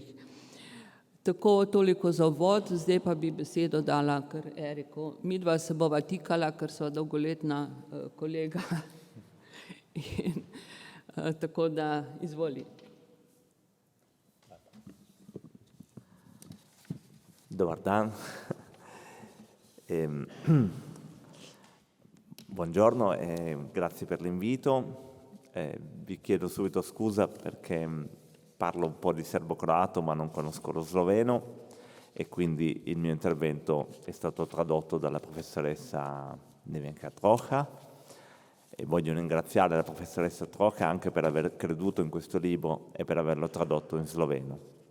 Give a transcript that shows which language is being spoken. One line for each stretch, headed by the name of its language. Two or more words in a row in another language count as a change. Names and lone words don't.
Slovenian: Tako toliko za uvod, zdaj pa bi besedo dala kar Eriku. Midva se bova tikala, ker sva dolgoletna kolega. In, tako da izvoli.
Croatian: Dobar dan.
Italian: Buongiorno e grazie per l'invito. Vi chiedo subito scusa perché parlo un po' di serbo-croato ma non conosco lo sloveno e quindi il mio intervento è stato tradotto dalla professoressa Nevenka Trocha e voglio ringraziare la professoressa Trocha anche per aver creduto in questo libro e per averlo tradotto in sloveno.